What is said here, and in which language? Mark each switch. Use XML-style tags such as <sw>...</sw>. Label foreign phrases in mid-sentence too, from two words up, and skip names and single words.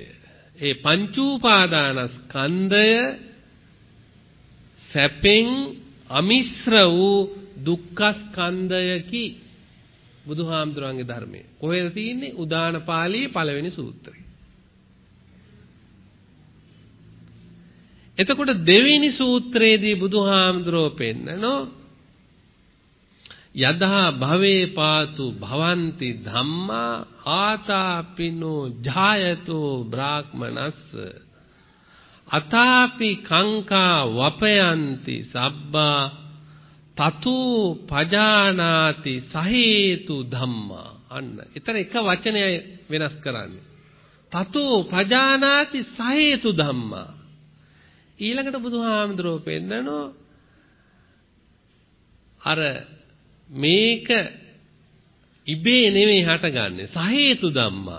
<si>ඒ පංච උපාදානස්කන්ධය සැපෙන් අමිශ්‍ර වූ දුක්ඛස්කන්ධයකි බුදුහාමුදුරන්ගේ ධර්මයේ. කොහෙද තියෙන්නේ? උදාන පාළියේ පළවෙනි සූත්‍රය. එතකොට දෙවෙනි සූත්‍රයේදී බුදුහාමුදුරෝ පෙන්නනෝ</si> <pi>යදා භවේ පාතු භවಂತಿ ධම්මා ආතාපිනෝ ජායතෝ බ්‍රාහ්මනස්ස අතාපි කංකා වපයන්ති සබ්බා තතු පජානාති සහේතු ධම්මා.</pi> <si>අන්න ඊතර එක වචනයයි වෙනස් කරන්නේ.</si> <pi>තතු පජානාති සහේතු ධම්මා.</pi> <si>ඊළඟට බුදුහාමුදුරුවෝ පෙන්නනෝ අර මේක ඉබේ නෙමෙයි හටගන්නේ</si> <pi>සහේතු ධම්මා.</pi>